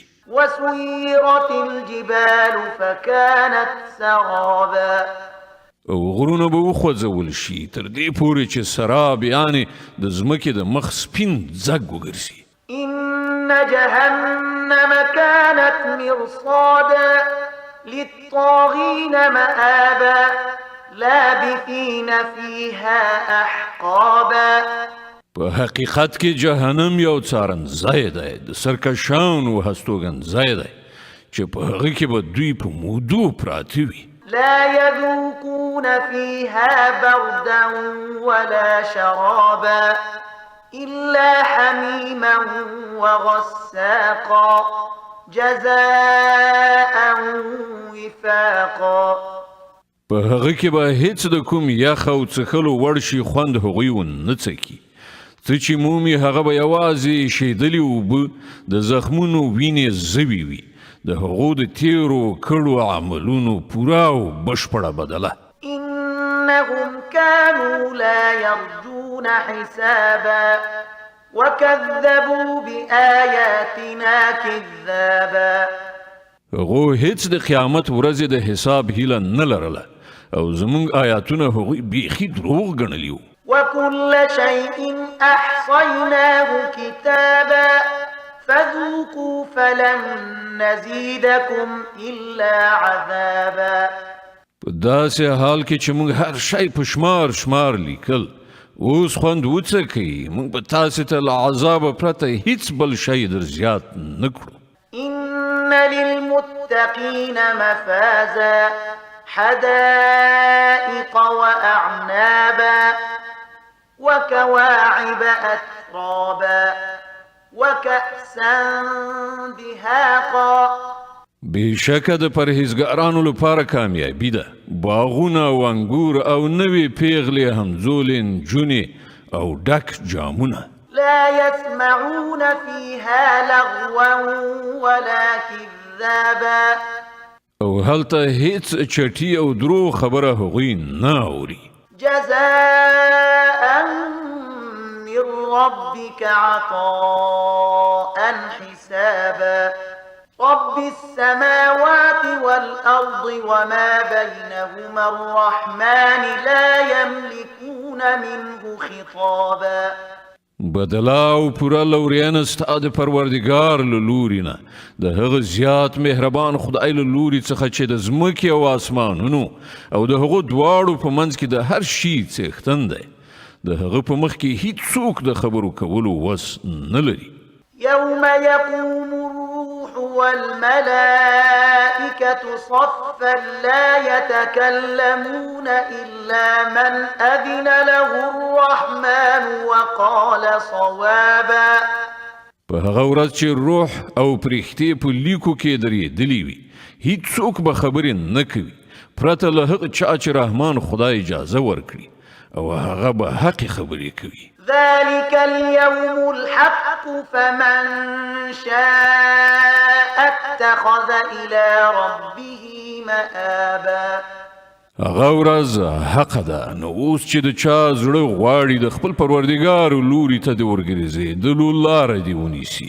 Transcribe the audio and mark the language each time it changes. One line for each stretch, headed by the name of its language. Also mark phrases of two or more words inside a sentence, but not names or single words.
Arabic: وسيرت الجبال فكانت سرابا
Pashto: او غرونه به وخوځول شي تر دې پورې چې سراب یعنې د ځمکې د مخ سپین ځګ وګرځي
Arabic: إن جهنم كانت مرصادا للطاغين مآبا لابثين فيها أحقابا
Pashto: په حقیقت کې جهنم یو څارنځای دی د سرکشانو هستوګنځای دی چې په هغه کې به دوی په مودو پراته وي
Arabic: لا يذوقون فيها بردا ولا شرابا إلا حميما وغساقا جزاء وفاقا
Pashto: په هغه کې به هیڅ د کوم یخ او څښلو وړ شي خوند هغوی ونه څکي څه چې مومي هغه به یوازې شیدلې اوبه د زخمونو وینې زوی وي د هغو د تیرو کړو عملونو پوره او بشپړه بدله
Arabic: إنهم كانوا لا يرجون حسابا وكذبوا بآياتنا كذابا
Pashto: هغو هیڅ د قیامت ورځې د حساب هیله نه لرله او زمونږ آیاتونه هغوی بیخي دروغ ګڼلي وو
Arabic: وكل شيء أحصيناه كتابا فذوقوا فلن نزيدكم إلا عذابا
Pashto: په داسې حال کې چې موږ هر شی په شمار لیکل اوس خوند وڅکئ موږ به تاسې ته له عذابه پرته هیڅ بل شی در زیات نه کړو
Arabic: إن للمتقين مفازا حدائق وأعنابا وكواعب أترابا وكأسا دهاقا
Pashto: بېشکه د پرهیزګارانو لپاره کامیابي ده باغونه او انګور او نوې پیغلې همزولې نجونې او ډک جامونه
Arabic: لا يسمعون فيها لغوا ولا كذابا
Pashto: او هلته هیڅ چټي او درو خبره هغوی نه اوري
Arabic: جزاء من ربك عطاء حسابا رب السماوات والأرض وما بينهما الرحمن لا يملكون منه خطابا
Pashto: بدلا او پورا لوريان ستا د پروردگار له لوري نه د هغه زیات مهربان خدای له لوري څخه چې د زمکې او اسمانونو او د هغه دواړو په منځ کې د هر شي څښتن دی د هغه په مخ کې هیڅ څوک د خبرو کولو وس نه لري
Arabic: يوم يقوم الروح والملائكة صفا لا يتكلمون إلا من أذن له الرحمن وقال صوابا
Pashto: په هغه ورځ چې روح او پرښتې په لیکو کې درېدلي وي هیڅوک به خبرې نه کوي پرته له هغه چا چې رحمان خدای اجازه ورکړي او هغه به حق خبرې کوي
Arabic: ذلك اليوم الحق فمن شاء اتخذ إلى ربه مآبا
Pashto: هغه ورځ حق ده نو اوس چې د چا زړه غواړي د خپل پروردګار لوري ته د ورګرځېدلو لاره دې ونیسي